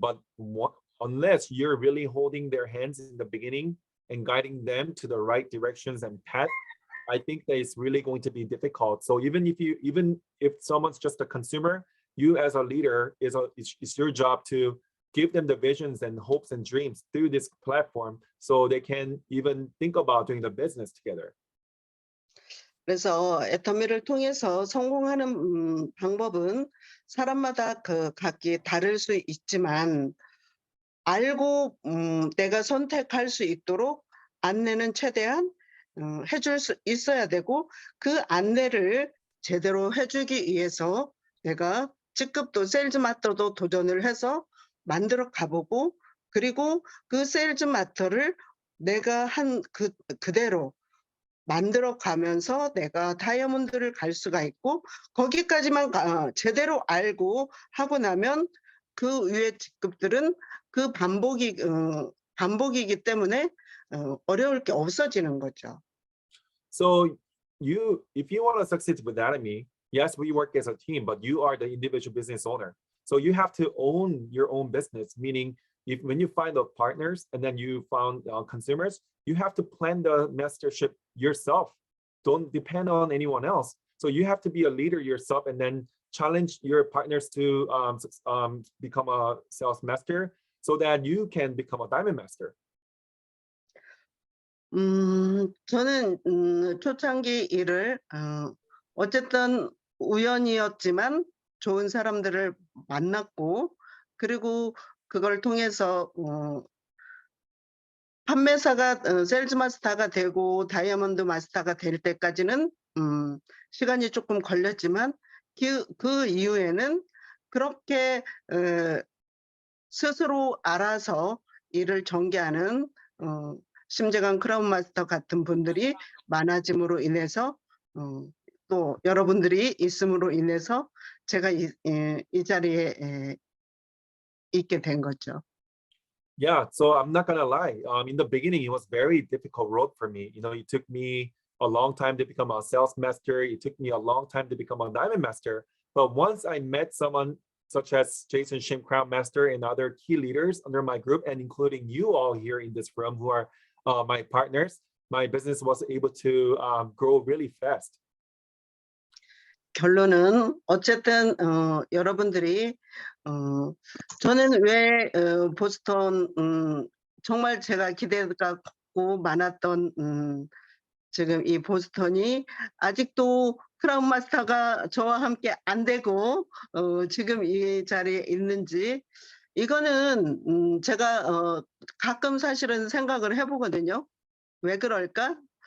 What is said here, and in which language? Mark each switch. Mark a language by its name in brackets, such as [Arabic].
[English] But unless you're really holding their hands in the beginning and guiding them to the right directions and path, I think that it's really going to be difficult. So even if someone's just a consumer, you as a leader, it's your job to give them the visions and hopes and dreams through this platform so they can even think about doing the business together. [Korean] 그래서 애터미를 통해서 성공하는 방법은 사람마다 각기 다를 수 있지만, 알고 내가 선택할 수 있도록 안내는 최대한 해줄 수 있어야 되고, 그 안내를 제대로 해주기 위해서 내가 직급도 세일즈 마스터도 도전을 해서 만들어 가보고, 그리고 그 세일즈 마스터를 내가 한 그대로 만들어 가면서 내가 다이아몬드를 갈 수가 있고, 거기까지만 제대로 알고 하고 나면 그 위에 직급들은 그 반복이기 때문에 어려울 게 없어지는 거죠. [English] So if you want to succeed with Atomy, yes, we work as a team, but you are the individual business owner. So you have to own your own business, meaning when you find the partners and then you found consumers, you have to plan the mastership yourself. Don't depend on anyone else. So you have to be a leader yourself and then challenge your partners to become a sales master so that you can become a diamond master. [Korean] 저는 초창기 일을 어쨌든 우연이었지만 좋은 사람들을 만났고, 그리고 그걸 통해서 판매사가 세일즈 마스터가 되고 다이아몬드 마스터가 될 때까지는 시간이 조금 걸렸지만, 그 이후에는 그렇게 스스로 알아서 일을 전개하는 심재강 크라운 마스터 같은 분들이 많아짐으로 인해서, 또 여러분들이 있음으로 인해서 제가 이 자리에 있게 된 거죠. [English] Yeah, so I'm not gonna lie. In the beginning, it was very difficult road for me. It took me a long time to become a sales master. It took me a long time to become a diamond master. But once I met someone such as Jason Shim, Crown Master, and other key leaders under my group, and including you all here in this room who are my partners, my business was able to grow really fast. [Korean] 결론은 어쨌든 여러분들이 저는 왜 보스턴 정말 제가 기대가 고 많았던 지금 이 보스턴이 아직도 크라운 마스터가 저와 함께 안 되고 지금 이 자리에 있는지, 이거는 제가 가끔 사실은 생각을 해보거든요. 왜 그럴까?